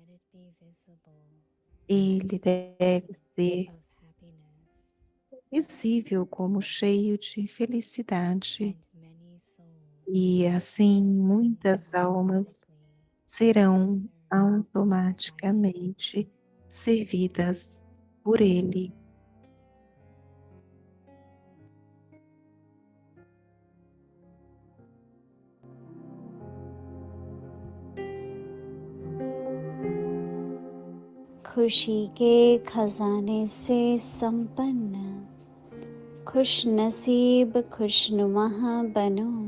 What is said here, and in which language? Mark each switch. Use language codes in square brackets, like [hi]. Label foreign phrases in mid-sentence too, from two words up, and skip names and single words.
[pt] Ele deve ser visível como cheio de felicidade. E assim muitas almas serão automaticamente servidas por ele. [hi] खुशी के खजाने से संपन्न खुश नसीब खुशनुमा बनो